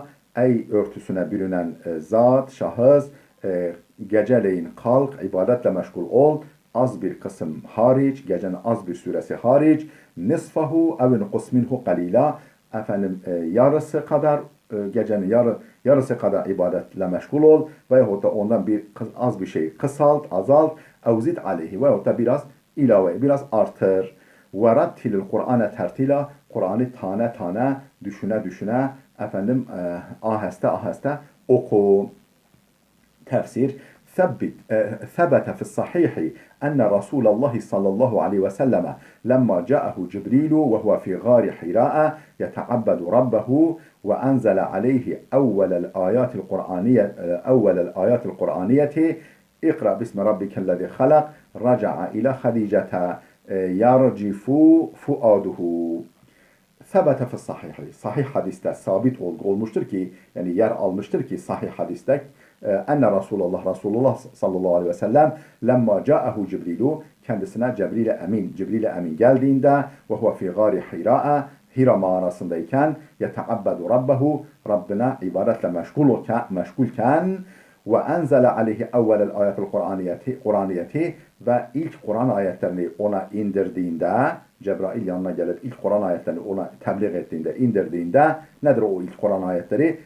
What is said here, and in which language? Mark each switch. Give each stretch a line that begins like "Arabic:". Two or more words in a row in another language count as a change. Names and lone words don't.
Turkish: Ey örtüsüne bürünen zat, şahıs, geceleyin kalk, ibadetle meşgul ol, az bir kısım hariç, gecenin az bir süresi hariç,
Arabic: نصفه أو انقص منه قليلا,
Turkish: yarısı kadar, gecenin yarısı kadar ibadetle meşgul ol, veyahut da ondan az bir şey kısalt, azalt,
Arabic: أو زد عليه,
Turkish: veyahut da biraz ilave, biraz artır.
Arabic: ورتل القرآن ترتيلا,
Turkish: Kur'an'ı tane tane, düşüne düşüne, aheste aheste oku. Tefsir.
Arabic: ثبت في الصحيح أن رسول الله صلى الله عليه وسلم لما جاءه جبريل وهو في غار حراء يتعبد ربه وأنزل عليه أول الآيات القرآنية اقرأ باسم ربك الذي خلق رجع إلى خديجة يرجف فؤاده. ثبت في الصحيح.
Turkish: Sahih hadiste sabit olmuştur ki, yani yer almıştır ki sahih hadiste,
Arabic: أن رسول الله صلى الله عليه وسلم لما جاءه جبريل,
Turkish: kendisine Cibril-i Emin geldiğinde,
Arabic: وهو في غار حراء,
Turkish: Hira mağarasındayken,
Arabic: يتعبد ربه,
Turkish: Rabbine ibadetle meşgulken,
Arabic: وأنزل عليه أول الآيات القرآنية,
Turkish: ve ilk Kur'an ayetlerini ona indirdiğinde, Cebrail yanına gelip ilk Kur'an ayetlerini ona tebliğ ettiğinde, indirdiğinde, nedir o ilk Kur'an ayetleri?